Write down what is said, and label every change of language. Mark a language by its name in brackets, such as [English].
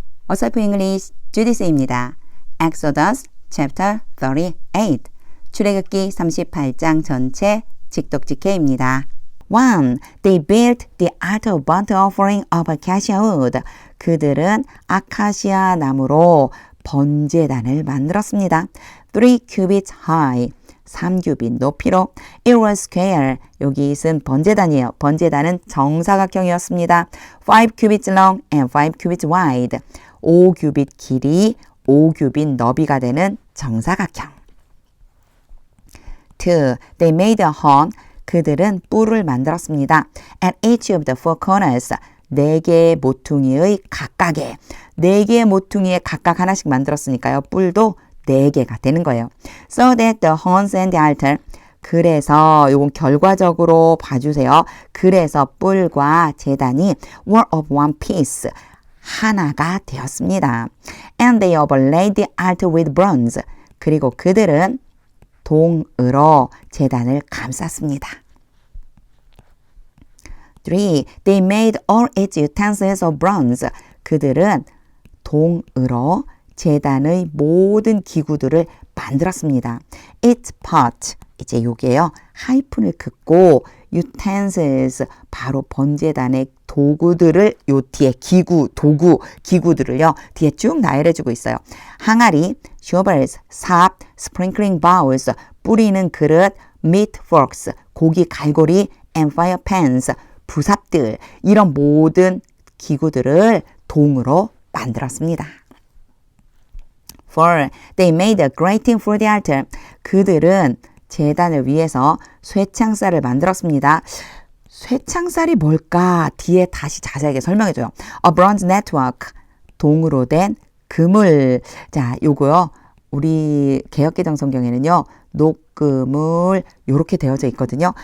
[Korean] 어설프 잉글리시 주디스입니다. [English] Exodus chapter 38 [Korean] 출애굽기 38장 전체 직독직해입니다. [English] 1. They built the altar of burnt offering of acacia wood. [Korean] 그들은 아카시아 나무로 번제단을 만들었습니다. [English] 3 cubits high. [Korean] 3규빗 높이로. [English] It was square. [Korean] 여기 있은 번제단이에요. 번제단은 정사각형이었습니다. [English] 5 cubits long and 5 cubits wide. [Korean] 5규빗 길이, 5규빗 너비가 되는 정사각형. [English] 2. They made a horn. [Korean] 그들은 뿔을 만들었습니다. [English] At each of the four corners. [Korean] 4개의 모퉁이의 각각에. 4개의 모퉁이에 각각 하나씩 만들었으니까요. 뿔도 4개가 되는 거예요. [English] So that the horns and the altar. [Korean] 그래서 이건 결과적으로 봐주세요. 그래서 뿔과 제단이 [English] were of one piece. [Korean] 하나가 되었습니다. [English] And they overlaid the altar with bronze. [Korean] 그리고 그들은 동으로 제단을 감쌌습니다. [English] 3. They made all its utensils of bronze. [Korean] 그들은 동으로 제단의 모든 기구들을 만들었습니다. [English] Its pot. [Korean] 이제 요게요. 하이픈을 긋고 utensils 바로 번제단의 도구들을 요 뒤에 기구들을요. 뒤에 쭉 나열해주고 있어요. 항아리, shovels, 삽, [English] sprinkling bowls, [Korean] 뿌리는 그릇, [English] meat forks, [Korean] 고기 갈고리, [English] and fire pans, [Korean] 부삽들 이런 모든 기구들을 동으로 만들었습니다. [English] 4. They made a grating for the altar. [Korean] 그들은 제단을 위해서 쇠창살을 만들었습니다. 쇠창살이 뭘까? 뒤에 다시 자세하게 설명해줘요. [English] A bronze network. [Korean] 동으로 된 그물. 자, 요거요. 우리 개역개정 성경에는요. 녹그물 요렇게 되어져 있거든요.